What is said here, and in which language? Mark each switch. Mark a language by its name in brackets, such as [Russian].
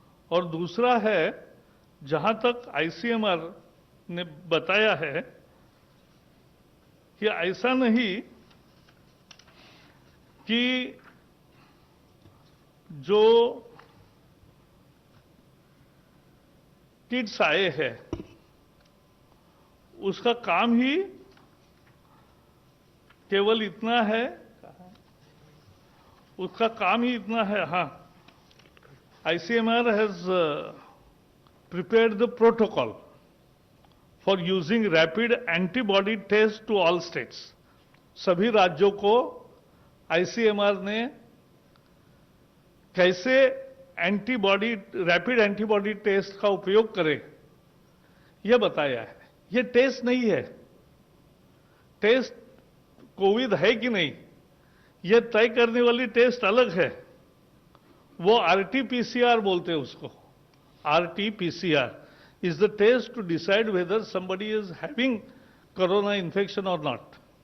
[Hindi] और दूसरा है, जहां तक आईसीएमआर ने बताया है कि ऐसा नहीं कि जो किट्स आए हैं उसका काम ही केवल इतना है, उसका काम ही इतना है। [English] ICMR has prepared the protocol for using rapid antibody test to all states. [Hindi] सभी राज्यों को ICMR ने कैसे रैपिड एंटीबॉडी टेस्ट का उपयोग करें यह बताया है। यह टेस्ट नहीं है, टेस्ट कोविड है कि नहीं यह तय करने वाली टेस्ट अलग है। वो RT-PCR बोलते हैं उसको, RT-PCR। [English] is the test to decide whether somebody is having corona infection or not.